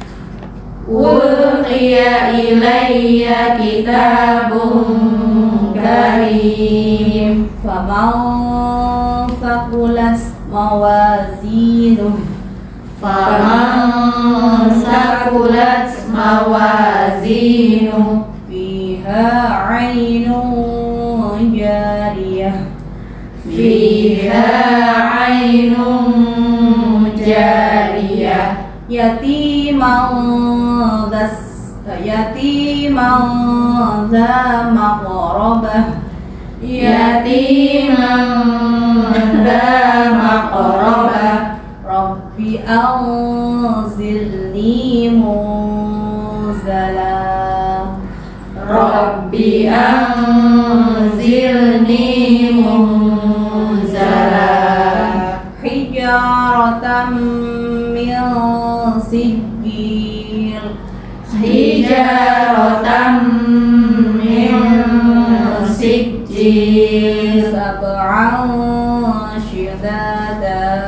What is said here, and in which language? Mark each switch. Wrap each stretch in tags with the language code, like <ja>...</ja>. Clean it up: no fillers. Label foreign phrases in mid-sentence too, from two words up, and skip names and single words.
<ar>ألقي إلي كتاب كريم. فمن ثقلت موازينه. فمن ثقلت موازينه. فيها عين جارية. فيها عين جارية. يتيما ذا مقربة. يتيما ذا مقربة. رب أنزلني منزلا. رب أنزلني منزلا. حجارة من سجيل. حجارة من سجيل. سبعا شدادا.</ar>